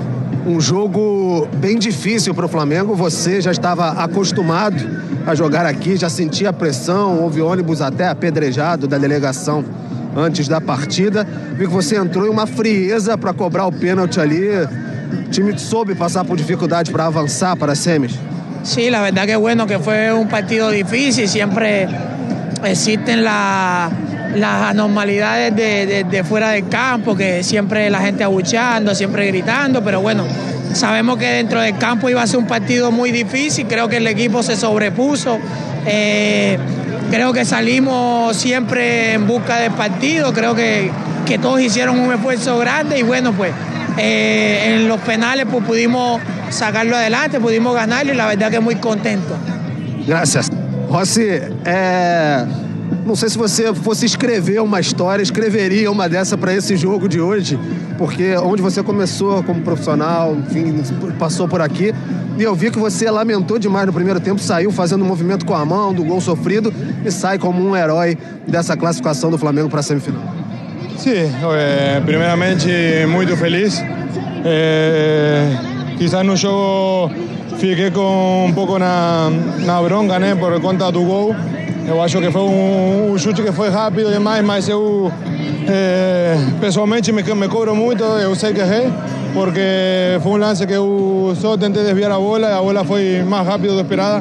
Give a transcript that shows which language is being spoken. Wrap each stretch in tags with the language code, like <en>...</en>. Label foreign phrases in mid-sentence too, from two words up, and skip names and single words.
<pt>Um jogo bem difícil para o Flamengo, você já estava acostumado a jogar aqui, já sentia a pressão, houve ônibus até apedrejado da delegação antes da partida. Vi que você entrou em uma frieza para cobrar o pênalti ali. O time soube pasar por dificuldade para avançar para as semis.</pt> <es>Sí, la verdad que bueno, que fue un partido difícil, siempre existen las anormalidades de fuera del campo, que siempre la gente abucheando, siempre gritando, pero bueno, sabemos que dentro del campo iba a ser un partido muy difícil, creo que el equipo se sobrepuso, creo que salimos siempre en busca del partido, creo que todos hicieron un esfuerzo grande y bueno, pues en los penales pues pudimos sacarlo adelante, pudimos ganarlo y la verdad que muy contento.</es> <pt>Graças. Rossi, não sei se você fosse escrever uma história, escreveria uma dessa para esse jogo de hoje, porque onde você começou como profissional, enfim, passou por aqui, e eu vi que você lamentou demais no primeiro tempo, saiu fazendo um movimento com a mão do gol sofrido e sai como um herói dessa classificação do Flamengo para a semifinal. Sí, primeramente muito feliz. Quizás no jogo fiquei com um pouco na bronca, né, por conta do gol. Eu acho que foi um chute que foi rápido demais, mas eu pessoalmente me cobro muito, eu sei que errei, porque foi um lance que eu só tentei desviar a bola foi mais rápido do que esperada.</pt>